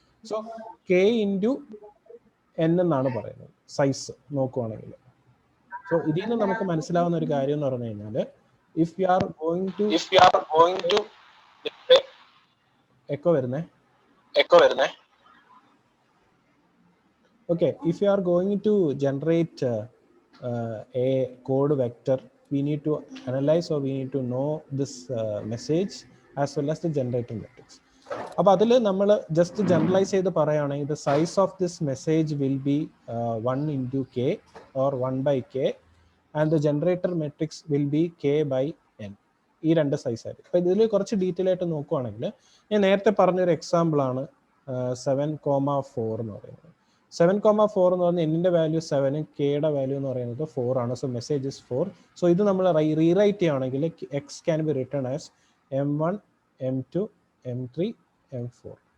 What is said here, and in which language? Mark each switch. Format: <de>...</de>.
<ml>So K into N എന്നാണ് പറയുന്നത് size നോക്കുവാണെങ്കിൽ. സോ ഇതിൽ നിന്ന് നമുക്ക് മനസ്സിലാവുന്ന ഒരു കാര്യം എന്ന് പറഞ്ഞു കഴിഞ്ഞാൽ,</ml> <en>if you are going to echo</en> <ml>വരുന്നേ.</ml> <en>Okay, if you are going to generate a code vector, we need to analyze or we need to know this message as well as the generator matrix.</en> <ml>അപ്പോൾ അതിൽ നമ്മൾ just generalise ചെയ്ത് പറയുകയാണെങ്കിൽ</ml> <en>the size of this message will be 1 into k or 1 by k and the generator matrix will be k by n.</en> <ml>ഈ രണ്ട് size ആയിരിക്കും. അപ്പോൾ ഇതിൽ കുറച്ച് ഡീറ്റെയിൽ ആയിട്ട് നോക്കുവാണെങ്കിൽ, ഞാൻ നേരത്തെ പറഞ്ഞൊരു എക്സാമ്പിളാണ് 7,4 എന്ന് പറയുന്നത്. 7,4 എന്ന് പറഞ്ഞാൽ എന്നിൻ്റെ വാല്യൂ 7, കെയുടെ വാല്യൂ എന്ന് പറയുന്നത് 4 ആണ്.</ml> <en>So message is 4.</en> <ml>സോ ഇത് നമ്മൾ റീറൈറ്റ് ചെയ്യുകയാണെങ്കിൽ</ml> <en>X can be written as</en> <ml>M1, M2, M3, M4.</ml>